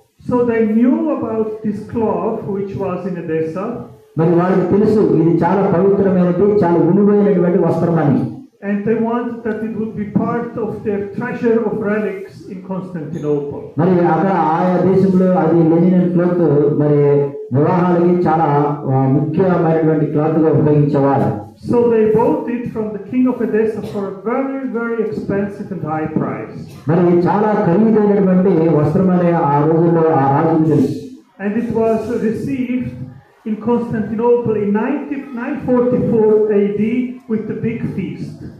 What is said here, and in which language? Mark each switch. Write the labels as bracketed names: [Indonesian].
[English] So they knew about this cloth which was in Edessa, [Telugu] మరి వాళ్ళకి తెలుసు ఇది చాలా పవిత్రమైనది, చాలా విలువైనటువంటి వస్త్రం అని. [English] and they wanted that it would be part of their treasure of relics in Constantinople. [Telugu] మరి అక్కడ ఆయా దేశంలో అది లెనిన్ క్లాత్ మరి వివాహాలకి చాలా ముఖ్యమైనటువంటి క్లాత్ గా ఉపయోగించేవారు. [English] So they bought it from the king of Edessa for a very, very expensive and high price. [Telugu] మరి చాలా ఖరీదైనటువంటి వస్త్రం అనే ఆ రోజుల్లో ఆ రాజుకు తెలుసు. [English] And it was received in Constantinople in 944 AD with the big feast.